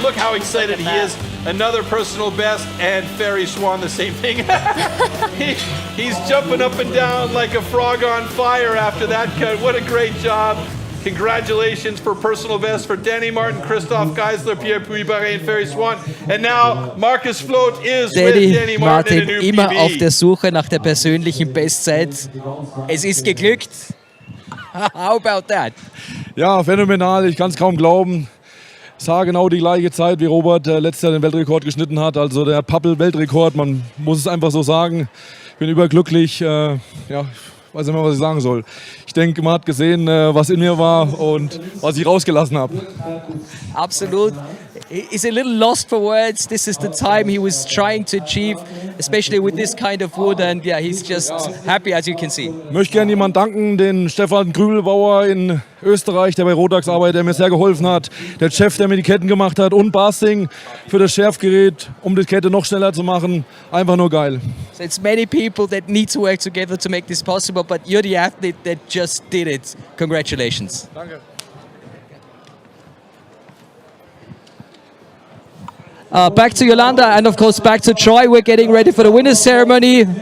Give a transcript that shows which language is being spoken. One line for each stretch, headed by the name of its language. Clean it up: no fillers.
English: Look how excited he is. Another personal best, and Ferry Swan the same thing. He's jumping up and down like a frog on fire after that cut. What a great job. Congratulations for personal best for Danny Martin, Christoph Geisler, Pierre Puy-Barré, and Ferry Swan. And now Marcus Float is with Danny Martin in a new
German: immer
English: PB.
German: auf der Suche nach der persönlichen Bestzeit. Es ist geglückt.
English: How about that?
German: Ja, phänomenal. Ich kann es kaum glauben. Es war genau die gleiche Zeit, wie Robert letztes Jahr den Weltrekord geschnitten hat. Also der Pappel-Weltrekord, man muss es einfach so sagen. Ich bin überglücklich. Ja, weiß nicht mehr, was ich sagen soll. Ich denke, man hat gesehen, was in mir war und was ich rausgelassen habe. Absolut.
English: He's a little lost for words. This is the time he was trying to achieve, especially with this kind of wood. And yeah, he's just happy, as you can see.
German: Ich möchte gerne jemanden danken, den Stefan Grübelbauer in Österreich, der bei Rotax arbeitet, der mir sehr geholfen hat. Der Chef, der mir die Ketten gemacht hat, und Basting für das Schärfgerät, um die Kette noch schneller zu machen. Einfach nur geil.
English: So it's many people that need to work together to make this possible, but you're the athlete that just did it. Congratulations.
German: Danke.
English: Back to Yolanda and of course back to Troy. We're getting ready for the winners ceremony.